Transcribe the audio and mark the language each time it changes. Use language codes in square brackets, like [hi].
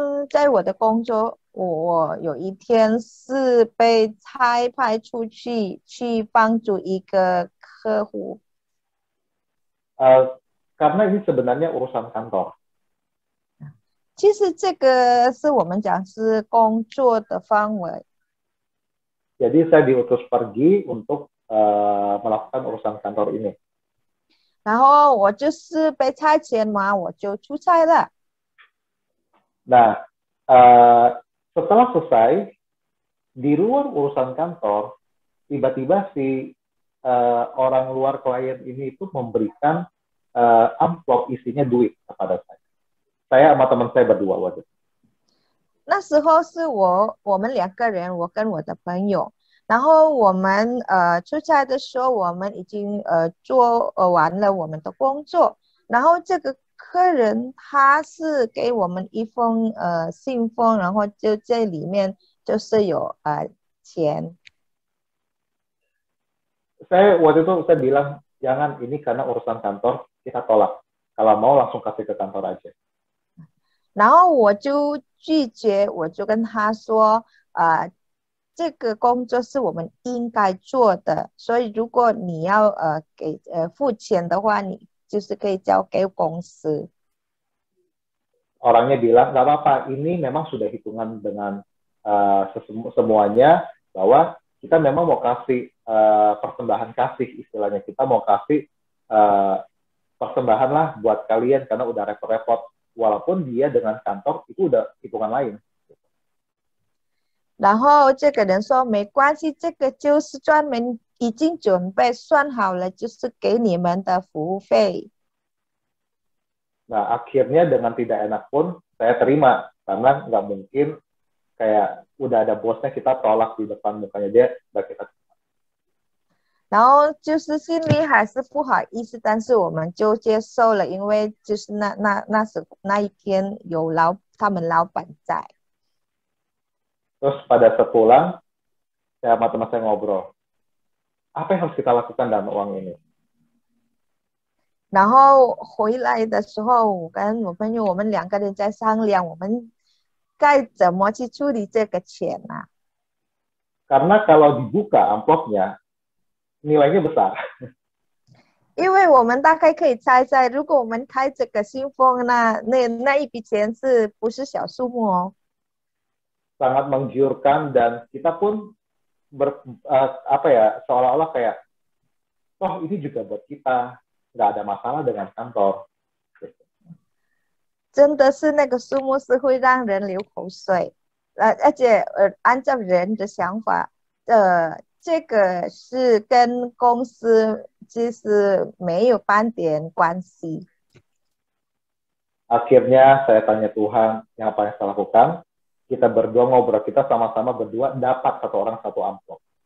[zh] 在我的工作，我有一天是被差派出去帮助一个客户。 [id] Karena ini sebenarnya urusan kantor. [zh] 其实这个是我们讲是工作的范围。 [id] Jadi saya diutus pergi untuk melakukan urusan kantor ini. [zh] 然后我就是被差遣嘛，我就出差了。 [id] Nah, setelah selesai di luar urusan kantor, tiba-tiba si orang luar klien ini itu memberikan amplop isinya duit kepada saya. Saya sama teman saya berdua waktu itu. [zh] 那时候是我们两个人，我跟我的朋友，然后我们出差的时候，我们已经做完了我们的工作，然后这个客人他是给我们一封信封，然后就这里面就是有钱。 [id] Waktu itu saya bilang, jangan, ini karena urusan kantor, kita tolak. Kalau mau langsung kasih ke kantor aja. [zh] 然后我就拒绝，我就跟他说，这个工作是我们应该做的，所以如果你要付钱的话，你就是可以交给公司。 [id] Orangnya bilang, nggak apa-apa, ini memang sudah hitungan dengan semuanya, bahwa kita memang mau kasih persembahan kasih, istilahnya. Kita mau kasih persembahan lah buat kalian, karena udah repot-repot. Walaupun dia dengan kantor, itu udah hitungan lain. [zh] 然后这个人说没关系，这个就是专门已经准备算好了，就是给你们的服务费。 [id] Nah, akhirnya dengan tidak enak pun saya terima, karena nggak mungkin kayak udah ada bosnya kita tolak di depan mukanya dia, nggak kita. [zh] 然后就是心里还是不好意思，但是我们就接受了，因为就是那一天有他们老板在。 [id] Terus pada sepulang, saya sama teman saya ngobrol, apa yang harus kita lakukan dengan uang ini? [zh] 然后回来的时候，我跟我朋友，我们两个人在商量，我们该怎么去处理这个钱啊？ [id] Karena kalau dibuka amplopnya, nilainya besar. [zh] 因为我们大概可以猜猜，如果我们开这个信封，那一笔钱是不是小数目哦？ [id] Sangat menggiurkan, dan kita pun seolah-olah kayak, oh ini juga buat kita, nggak ada masalah dengan kantor. [zh] 真的是那个数目是会让人流口水，而且按照人的想法，这个是跟公司其实没有半点关系。 [id] Akhirnya saya tanya Tuhan, yang apa yang saya lakukan? Kita berdua ngobrol, kita sama-sama berdua dapat satu orang satu amplop.